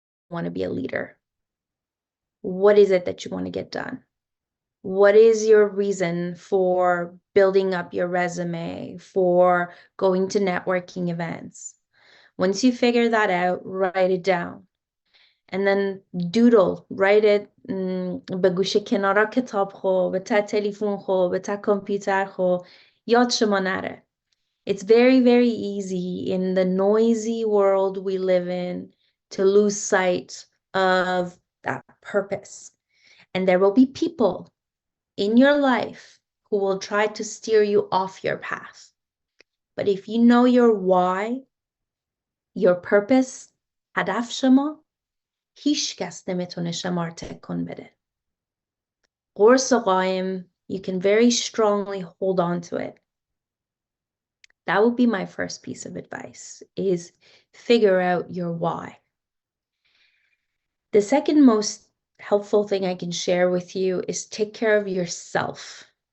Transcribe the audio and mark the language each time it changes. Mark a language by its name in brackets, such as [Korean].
[English] Want to be a leader? What is it that you want to get done? What is your reason for building up your resume, for going to networking events? Once you figure that out, write it down. And then doodle, write it [Persian] به گوشه کنارا کتاب خو، به تا تلفن خو، به تا کامپیوتر خو، یاد شما نره. [English] It's very, very easy in the noisy world we live in to lose sight of that purpose. And there will be people in your life who will try to steer you off your path. But if you know your why, your purpose, [Persian] هدف شما، هیچ کس نمیتونه شما رو تکون بده. قرص قایم, [English] you can very strongly hold on to it. That would be my first piece of advice, is figure out your why. The second most helpful thing I can share with you is take care of yourself.